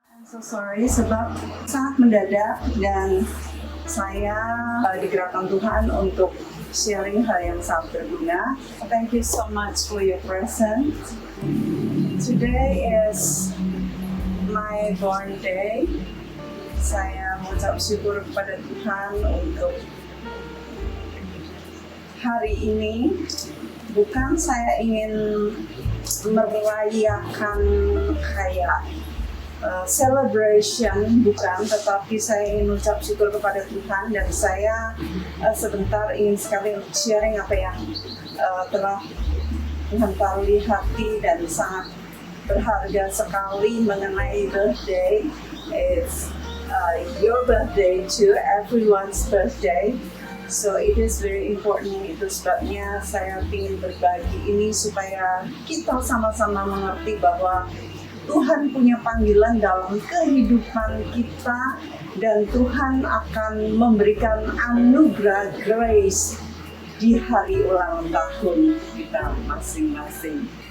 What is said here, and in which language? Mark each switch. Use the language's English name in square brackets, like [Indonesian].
[Indonesian] sekali sebab sangat mendadak dan saya digerakkan Tuhan untuk sharing hal yang sangat berguna. [English] Thank you so much for your presence. Today is my born day. [Indonesian] Saya mengucap syukur kepada Tuhan untuk hari ini. Bukan saya ingin merayakan kayak celebration, bukan, tetapi saya ingin mengucap syukur kepada Tuhan dan saya sebentar ingin sekali sharing apa yang telah Tuhan taruh di hati dan sangat berharga sekali mengenai birthday. [English] It's your birthday too, everyone's birthday. So it is very important. [Indonesian] Itu sebabnya saya ingin berbagi ini supaya kita sama-sama mengerti bahwa Tuhan punya panggilan dalam kehidupan kita dan Tuhan akan memberikan anugerah grace di hari ulang tahun kita masing-masing.